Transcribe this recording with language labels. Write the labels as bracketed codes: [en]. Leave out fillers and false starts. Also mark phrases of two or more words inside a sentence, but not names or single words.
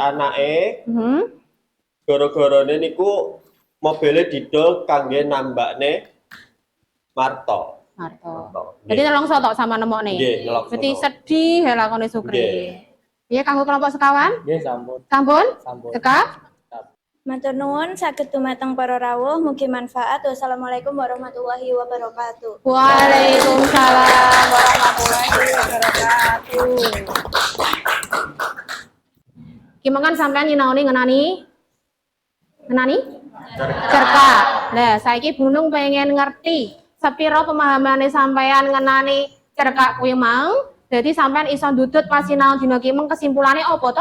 [jv] Gara-garane niku mobile didol kangge nambakne Marto. Marto. Jadi nelongso tok sama nemokne. Nggih, nelongso. Berarti sedih ya lakone Sukri. Iya kanggo kelompok sekawan? Nggih, sampun. Sampun? Sampun. Cekap? Matur nuwun saged dumateng para rawuh mugi manfaat. [ar] والسلام عليكم ورحمة الله وبركاته. وعليكم السلام ورحمة الله وبركاته. [jv] Gimana sampean nyinaoni ngenani? Ngenani? Cerka. Lah, saiki Bu Nunung pengen ngerti sepiro pemahamane sampean ngenani cerka kuwi mang. Jadi sampean iso ndudut pas sinau dina ki meng kesimpulane apa to?